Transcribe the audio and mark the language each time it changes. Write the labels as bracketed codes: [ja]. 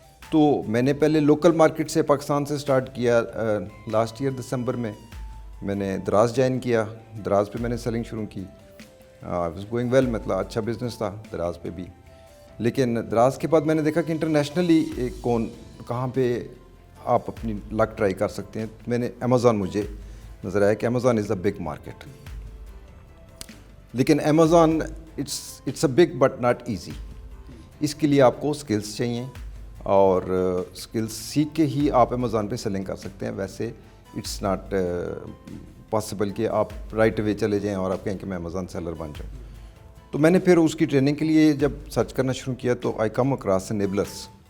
[ur] تو میں نے پہلے لوکل مارکیٹ سے پاکستان سے سٹارٹ کیا. لاسٹ ایئر دسمبر میں نے دراز جوائن کیا. دراز پہ میں نے سیلنگ شروع کی. [en] was going well, [ur] مطلب اچھا بزنس تھا دراز پہ بھی. لیکن دراز کے بعد میں نے دیکھا کہ انٹرنیشنلی کہاں پہ آپ اپنی لک ٹرائی کر سکتے ہیں. میں نے امیزون, مجھے نظر آیا کہ Amazon [en] Is a big market. لیکن Amazon it's a big but not easy. [ur] اس کے لیے آپ کو اسکلس چاہیے اور اسکلس سیکھ کے ہی آپ امیزون پہ سیلنگ کر سکتے ہیں. ویسے [en] it's not possible [ur] کہ آپ رائٹ وے چلے جائیں اور آپ کہیں کہ میں امیزون سیلر بن جاؤں. تو میں نے پھر اس کی ٹریننگ کے لیے جب سرچ کرنا شروع کیا تو [en] I come across enablers.